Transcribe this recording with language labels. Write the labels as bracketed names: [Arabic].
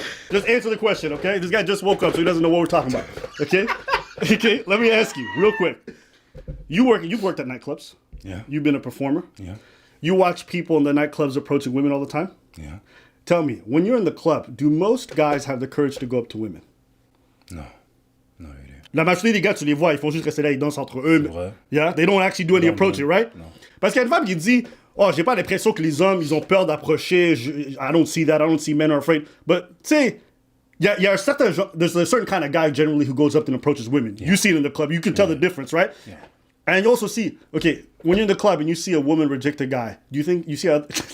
[English] Just answer the question, okay? This guy just woke up, so he doesn't know what we're talking about. Okay? Okay, let me ask you real quick. You've worked at nightclubs. Yeah. You've been a performer. Yeah. You watch people in the nightclubs approaching women all the time. Yeah. Tell me, when you're in the club, do most guys have the courage to go up to women? No. No, it is. [French] La majorité des gars, tu les vois, ils font juste rester là, ils dansent entre eux. vrai. [English] Yeah, they don't actually do any approaching, right? [French] Non. Parce qu'il y a une femme qui dit, oh, j'ai pas l'impression que les hommes, ils ont peur d'approcher. [English] I don't see that. I don't see men are afraid. But, [French] tu sais, [English] there's a certain kind of guy generally who goes up and approaches women. Yeah. You see it in the club. You can tell the difference, right? Yeah. And you also see, okay, when you're in the club and you see a woman reject a guy, do you think you see a...